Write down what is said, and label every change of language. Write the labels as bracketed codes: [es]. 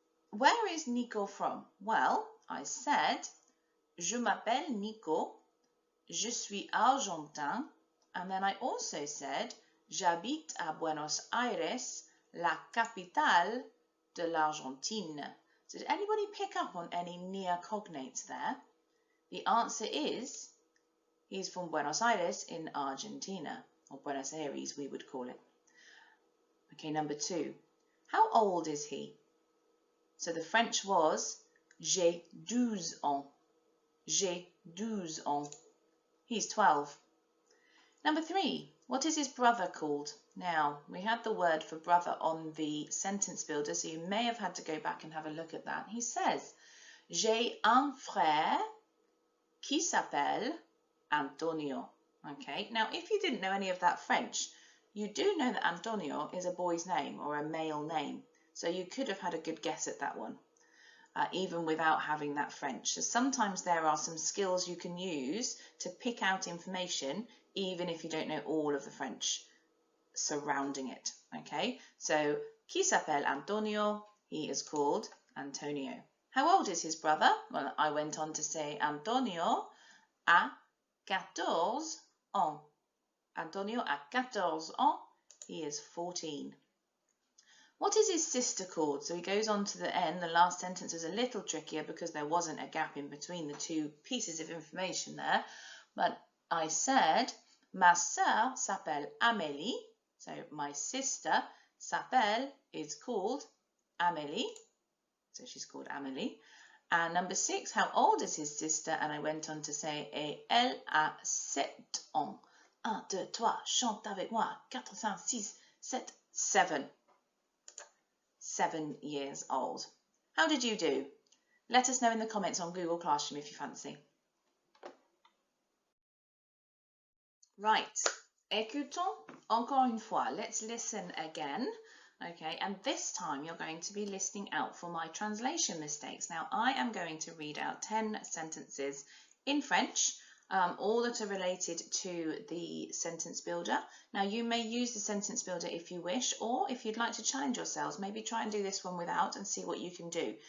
[en] Where is Nico from? Well, I said, [fr] je m'appelle Nico, je suis argentin, [en] and then I also said, [fr] j'habite à Buenos Aires, la capitale de l'Argentine. [en] So did anybody pick up on any near cognates there? The answer is, he's from Buenos Aires in Argentina, or Buenos Aires we would call it. Okay, number two, how old is he? So the French was, [fr] j'ai 12 ans. J'ai 12 ans. [en] He's 12. Number three, what is his brother called? Now, we had the word for brother on the sentence builder, so you may have had to go back and have a look at that. He says, [fr] j'ai un frère qui s'appelle Antonio. [en] Okay, now if you didn't know any of that French, you do know that Antonio is a boy's name or a male name. So you could have had a good guess at that one, even without having that French. So sometimes there are some skills you can use to pick out information, even if you don't know all of the French surrounding it. Okay, so [fr] qui s'appelle Antonio? [en] He is called Antonio. How old is his brother? Well, I went on to say [fr] Antonio a 14 ans. Antonio a 14 ans. [en] He is 14. What is his sister called? So he goes on to the end. The last sentence is a little trickier because there wasn't a gap in between the two pieces of information there. But I said, [fr] ma sœur s'appelle Amélie. [en] So my sister s'appelle is called Amélie. So she's called Amélie. And number 6, how old is his sister? And I went on to say, [fr] et elle a 7 ans. 1, 2, 3, chante avec moi. 4, 5, 6, 7, 7. [en] 7 years old. How did you do? Let us know in the comments on Google Classroom if you fancy. [fr] Right, écoutons encore une fois. [en] Let's listen again. Okay, and this time you're going to be listening out for my translation mistakes. Now, I am going to read out 10 sentences in French, all that are related to the sentence builder. Now, you may use the sentence builder if you wish, or if you'd like to challenge yourselves, maybe try and do this one without and see what you can do.